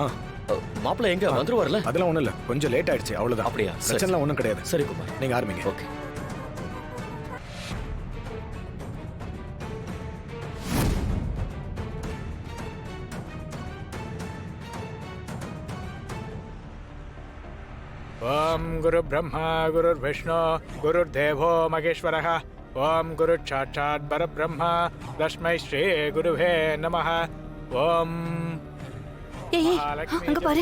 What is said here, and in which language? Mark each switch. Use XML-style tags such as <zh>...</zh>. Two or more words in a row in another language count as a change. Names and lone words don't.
<ta>மாப்பிள்ள எங்க வந்துருவார்ல? அதெல்லாம் ஒண்ணும் இல்ல, கொஞ்சம் லேட் ஆயிடுச்சு, அவ்வளவுதான். அப்படியா? பிரச்சனை ஒண்ணும் கிடையாது. சரி குமார், நீங்க ஆரம்பிங்க. ஓகே.</ta> <sa>ओम गुरु ब्रह्मा गुरु विष्णु गुरुर्देवो महेश्वरः। ओम गुरु साक्षात् परब्रह्म तस्मै श्री गुरुवे नमः। ओम</sa> <ta>அங்க பாரு.</ta>